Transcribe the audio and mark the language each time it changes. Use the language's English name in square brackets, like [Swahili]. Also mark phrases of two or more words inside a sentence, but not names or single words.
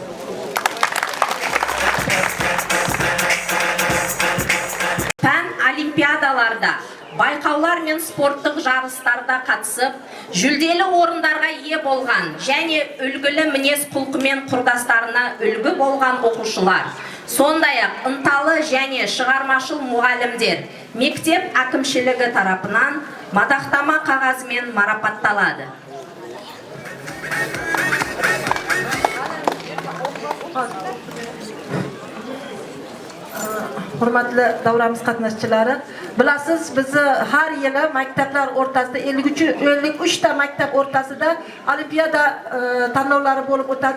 [Kazakh] Пән олимпиадаларда, байқаулар мен спорттық жарыстарда қатысып, жүлделі орындарға ие болған және үлгілі мінез құлқымен құрдастарына үлгі болған оқушылар, сондай-ақ ынталы және шығармашыл мұғалімдер мектеп әкімшілігі тарапынан мадақтама қағазымен марапатталады. [Uzbek] Hurmatli davramiz qatnashchilari, bilasiz, bizni har yili maktablar o'rtasida 53 ta maktab o'rtasida olimpiada tanlovlari bo'lib o'tadi.